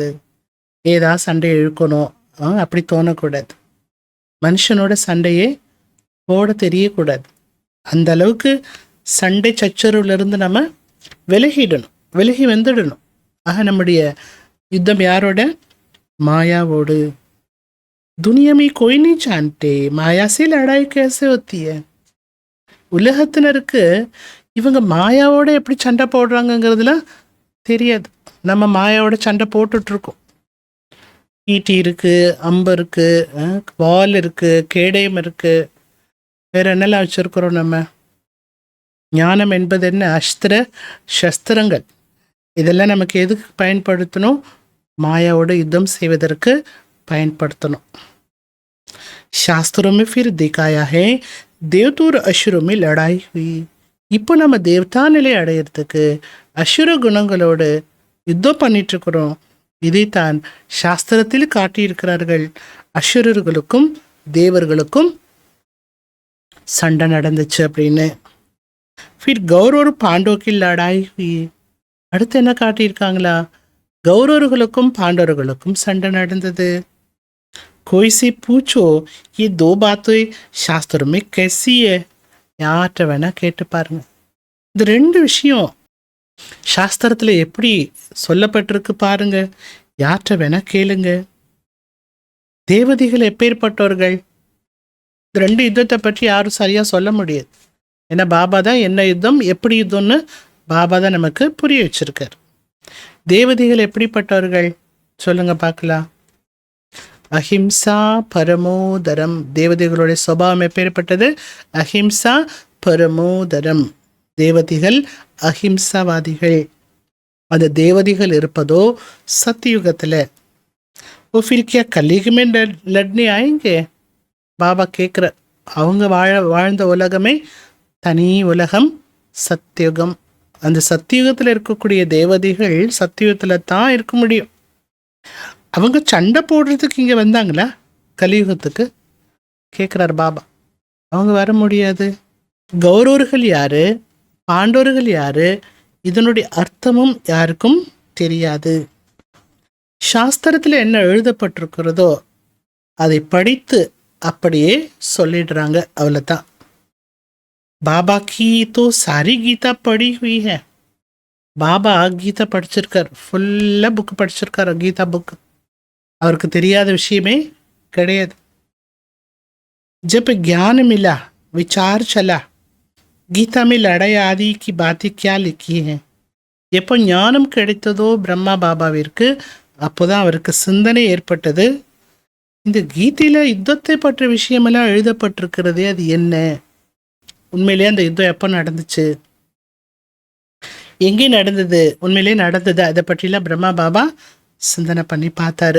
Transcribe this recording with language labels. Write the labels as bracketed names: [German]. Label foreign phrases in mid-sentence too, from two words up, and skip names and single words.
[Tamil] ஏதாவது சண்டை இழுக்கணும் அப்படி தோணக்கூடாது. மனுஷனோட சண்டையே போட தெரியக்கூடாது. அந்த அளவுக்கு சண்டை சச்சரவுலேருந்து நம்ம விலகி வந்துடணும். ஆக நம்முடைய யுத்தம் யாரோட? மாயாவோடு. [Hindi] दुनिया में कोई नहीं जानते माया से लड़ाई कैसे होती है. [Tamil] உலகத்தினருக்கு இவங்க மாயாவோட எப்படி சண்டை போடுறாங்கங்கிறதுலாம் தெரியாது. நம்ம மாயாவோட சண்டை போட்டுட்ருக்கோம். ஈட்டி இருக்குது, அம்பு இருக்குது, வால் இருக்குது, கேடயம் இருக்குது, வேறு என்னெல்லாம் வச்சுருக்குறோம் நம்ம. ஞானம் என்பது என்ன? அஸ்திர சஸ்திரங்கள். இதெல்லாம் நமக்கு எதுக்கு பயன்படுத்தணும்? மாயாவோட யுத்தம் செய்வதற்கு பயன்படுத்தணும். [Hindi] शास्त्रों में फिर दिखाया है देवता और असुरों में लड़ाई हुई. [Tamil] இப்போ நம்ம தேவதா நிலை அடையிறதுக்கு அசுர குணங்களோடு யுத்தம் பண்ணிட்டு இருக்கிறோம். இதைத்தான் சாஸ்திரத்தில் காட்டியிருக்கிறார்கள். அசுரர்களுக்கும் தேவர்களுக்கும் சண்டை நடந்துச்சு அப்படின்னு. [Hindi] फिर गौरव और पांडव की लड़ाई हुई. [Tamil] அடுத்து என்ன காட்டியிருக்காங்களா? கௌரவர்களுக்கும் பாண்டவர்களுக்கும் சண்டை நடந்தது. [Hindi] कोई से पूछो ये दो बातें शास्त्र में कैसी है. [Tamil] யார்கிட்ட வேணா கேட்டு பாருங்க. இந்த ரெண்டு விஷயம் சாஸ்திரத்தில் எப்படி சொல்லப்பட்டிருக்கு பாருங்க. யார்கிட்ட வேணா கேளுங்க. தேவதைகள் எப்பேற்பட்டவர்கள்? இந்த ரெண்டு யுத்தத்தை பற்றி யாரும் சரியாக சொல்ல முடியாது. ஏன்னா பாபா தான் என்ன யுத்தம் எப்படி யுத்தம்னு பாபா தான் நமக்கு புரிய வச்சிருக்கார். தேவதைகள் எப்படிப்பட்டவர்கள் சொல்லுங்க பார்க்கலாம். [Sanskrit] अहिंसा परमोधरम. [Tamil] தேவதைகளுடைய சுபாவம் எப்பேற்பட்டது? [Sanskrit] अहिंसा परमोधरम. [Tamil] தேவதைகள் அஹிம்சாவாதிகள். அந்த தேவதைகள் இருப்பதோ சத்தியுகத்தில். [Hindi] वो फिर क्या कलयुग में लड़ने आएंगे? [Tamil] பாபா கேட்குற. அவங்க வாழ்ந்த உலகமே தனி உலகம், சத்தியுகம். அந்த சத்தியுகத்தில் இருக்கக்கூடிய தேவதைகள் சத்தியுகத்தில் தான் இருக்க முடியும். அவங்க சண்டை போடுறதுக்கு இங்கே வந்தாங்களா கலியுகத்துக்கு? கேட்குறார் பாபா. அவங்க வர முடியாது. கௌரவர்கள் யாரு, பாண்டவர்கள் யாரு, இதனுடைய அர்த்தமும் யாருக்கும் தெரியாது. சாஸ்திரத்தில் என்ன எழுதப்பட்டிருக்கிறதோ அதை படித்து அப்படியே சொல்லிடுறாங்க, அவ்வளோதான். [Hindi] बाबा की तो सारी गीता पढ़ी हुई है. [Tamil] பாபா கீதா படிச்சிருக்கார், ஃபுல்லாக புக்கு படிச்சிருக்கார், கீதா புக்கு. அவருக்கு தெரியாத விஷயமே கிடையாது. [Hindi] जब ज्ञान मिला, विचार चला, गीता में लड़ाई आदि की बातें क्या लिखी हैं. [Tamil] எப்போ ஞானம் கிடைத்ததோ பிரம்மா பாபாவிற்கு, அப்போதான் அவருக்கு சிந்தனை ஏற்பட்டது. இந்த கீதையில யுத்தத்தை பற்றிய விஷயமெல்லாம் எழுதப்பட்டிருக்கிறதே, அது என்ன? உண்மையிலேயே அந்த யுத்தம் எப்போ நடந்துச்சு, எங்கே நடந்தது, உண்மையிலேயே நடந்தது, அதை பற்றிலாம் பிரம்மா பாபா சிந்தனை பண்ணி பார்த்தாரு.